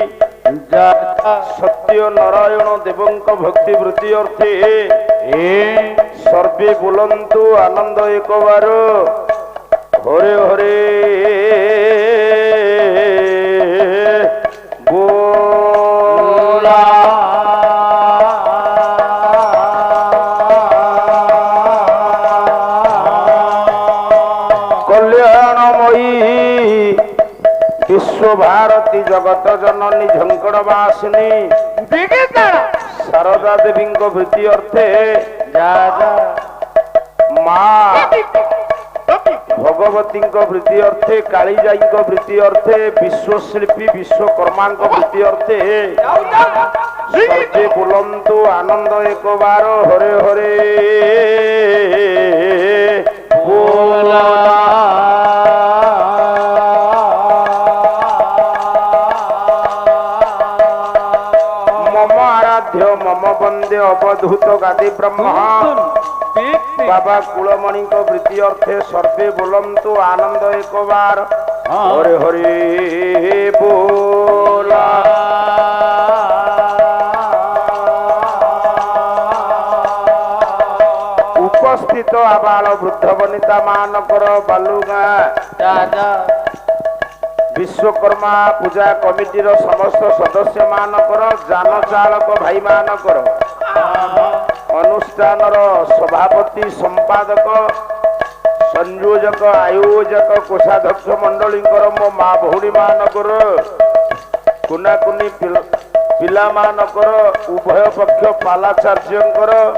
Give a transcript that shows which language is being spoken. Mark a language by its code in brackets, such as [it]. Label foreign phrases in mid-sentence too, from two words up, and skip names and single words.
[or] ସତ୍ୟ ନାରାୟଣ ଦେବଙ୍କ ଭକ୍ତି ବୃତ୍ତି ଅର୍ଥେ ସର୍ବେ ବୋଲନ୍ତୁ ଆନନ୍ଦ ଏକ ବାର ହରେ ହରେ ବୋଲା ବିଶ୍ୱ ଭାରତୀ ଜଗତ ଜନନୀ ଝଙ୍କଡ଼ବାସିନୀ ଶାରଦା ଦେବୀ ବୃତ୍ତି ଅର୍ଥେ ମାଁ ଭଗବତୀ ବୃତ୍ତି ଅର୍ଥେ କାଳିଜାଈ ବୃତ୍ତି ଅର୍ଥେ ବିଶ୍ୱଶିଳ୍ପୀ ବିଶ୍ୱକର୍ମା ବୃତ୍ତି ଅର୍ଥେ ସର୍ବେ ବୋଲନ୍ତୁ ଆନନ୍ଦ ଏକ ବାର ହରେ ହରେ ବୋଲା ମମ ବନ୍ଦେ ଅବଧୂତ ଗାଦୀ ବ୍ରହ୍ମା ବାବା କୁଳମଣି ବୃତ୍ତି ଅର୍ଥେ ସର୍ବେ ବୋଲନ୍ତୁ ଆନନ୍ଦ ଏକ ବାର ହରେ ହରେ ବୋଲା ଉପସ୍ଥିତ ଆବାଳ ବୃଦ୍ଧ ବନିତା ମାନଙ୍କର ବାଳୁଗା ବିଶ୍ୱକର୍ମା ପୂଜା କମିଟିର ସମସ୍ତ ସଦସ୍ୟ ମାନଙ୍କର ଯାନ ଚାଳକ ଭାଇ ମାନଙ୍କର ଅନୁଷ୍ଠାନର ସଭାପତି ସମ୍ପାଦକ ସଂଯୋଜକ ଆୟୋଜକ କୋଷାଧ୍ୟକ୍ଷ ମଣ୍ଡଳୀ ମୋ ମାଁ ଭଉଣୀ ମାନଙ୍କର କୁନିକୁନି ପିଲା ମାନଙ୍କର ଉଭୟ ପକ୍ଷ ପାଲାଚାର୍ଯ୍ୟଙ୍କର